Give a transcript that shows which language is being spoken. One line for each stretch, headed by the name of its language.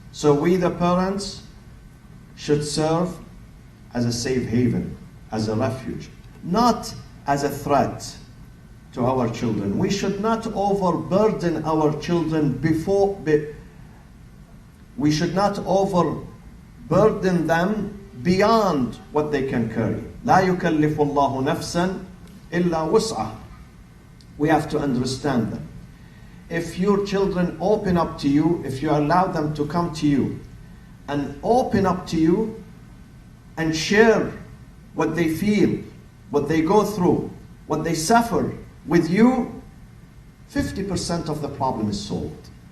English: So we, the parents, should serve as a safe haven, as a refuge, not as a threat to our children. We should not overburden our children we should not overburden them beyond what they can carry.
Arabic: لا يكلف الله نفسا إلا وسعها.
English: We have to understand them. If your children open up to you, if you allow them to come to you and open up to you and share what they feel, what they go through, what they suffer with you, 50% of the problem is solved.